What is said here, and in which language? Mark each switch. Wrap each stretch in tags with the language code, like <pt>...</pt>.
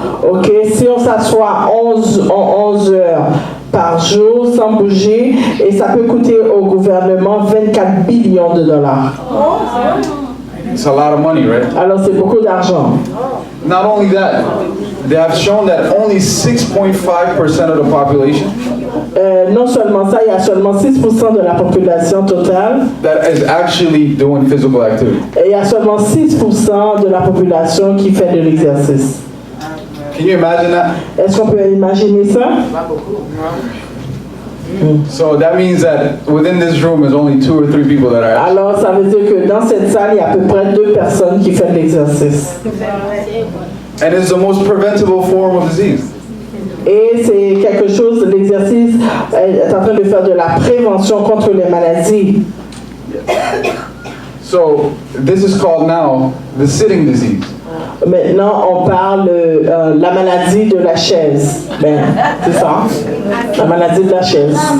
<fr>Ok, si on s'assoit 11 heures par jour sans bouger, et ça peut coûter au gouvernement 24 billions de dollars.</fr> <en>It's a lot of money, right?</en> <fr>Alors c'est beaucoup d'argent.</fr> <en>Not only that, they have shown that only 6.5% of the population</en> <fr>non seulement ça, il y a seulement 6% de la population totale</fr> <en>that is actually doing physical activity.</en> <fr>Et il y a seulement 6% de la population qui fait de l'exercice.</fr> <en>Can you imagine that?</en> <fr>Est-ce qu'on peut imaginer ça?</fr> <en>So that means that within this room there's only 2 or 3 people that are actually.</en> <fr>Alors ça veut dire que dans cette salle, il y a à peu près 2 personnes qui font de l'exercice.</fr> <en>And it's the most preventable form of disease.</en> <fr>Et c'est quelque chose, l'exercice est en train de faire de la prévention contre les maladies.</fr> <en>So this is called now the sitting disease.</en> <fr>Maintenant, on parle de la maladie de la chaise. Ben, c'est ça, la maladie de la chaise.</fr>